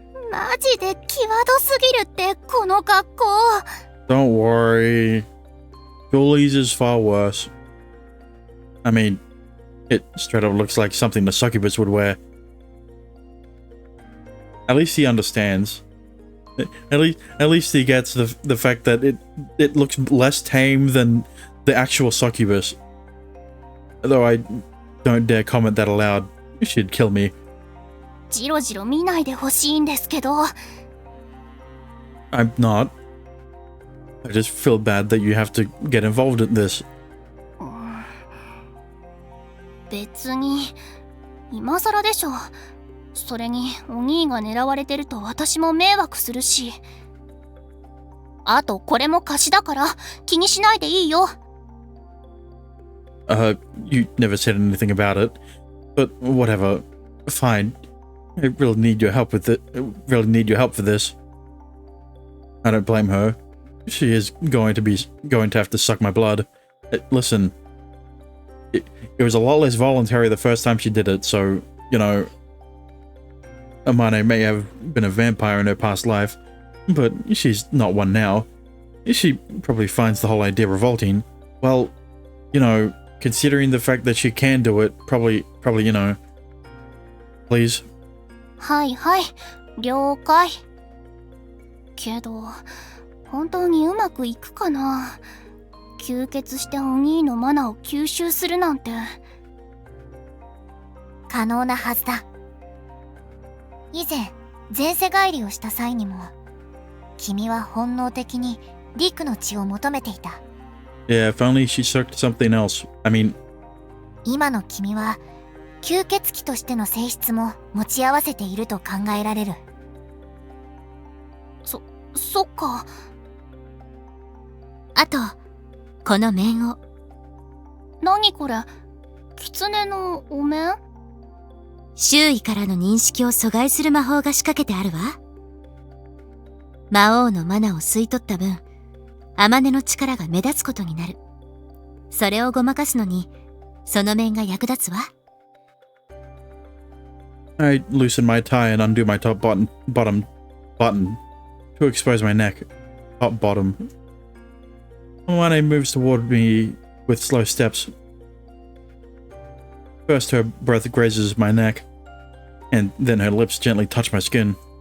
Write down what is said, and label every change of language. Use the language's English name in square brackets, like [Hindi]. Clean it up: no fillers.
[Japanese] マジで際どすぎるってこの格好。 [English] Don't worry. Julie's is far worse. I mean, it straight up looks like something the succubus would wear. At least he understands. At least he gets the fact that it looks less tame than the actual succubus. Though I don't dare comment that aloud. She'd kill me. [Japanese] じろじろ見ないでほしいんですけど。 [English] I'm not. I just feel bad that you have to get involved in this. [Japanese] 別に今更でしょ。それにお兄が狙われてると私も迷惑するし。あとこれも貸しだから気にしないでいいよ。 [English] You never said anything about it, but whatever. Fine. I really need your help with it. I really need your help for this. I don't blame her. She is going to have to suck my blood. Listen, it was a lot less voluntary the first time she did it, so, you know, Amane may have been a vampire in her past life, but she's not one now. She probably finds the whole idea revolting. Well, you know, considering the fact that she can do it, probably, you know. Please? [Japanese] はいはい、了解。けど、本当にうまくいくかな。吸血してお兄のマナを吸収するなんて。可能なはずだ。以前、前世返りをした際にも、君は本能的にリクの血を求めていた。 [English] Yeah, if only she sucked something else. I mean... [Japanese] 今の君は、吸血鬼としての性質も持ち合わせていると考えられる。そっか。あと、この面を。何これ？狐のお面？周囲からの認識を阻害する魔法が仕掛けてあるわ。魔王のマナを吸い取った分、茜の力が目立つことになる。それをごまかすのに、その面が役立つわ。 [English] I loosen my tie and undo my top bottom button to expose my neck. Top bottom. Amane moves toward me with slow steps. First her breath grazes my neck, and then her lips gently touch my skin.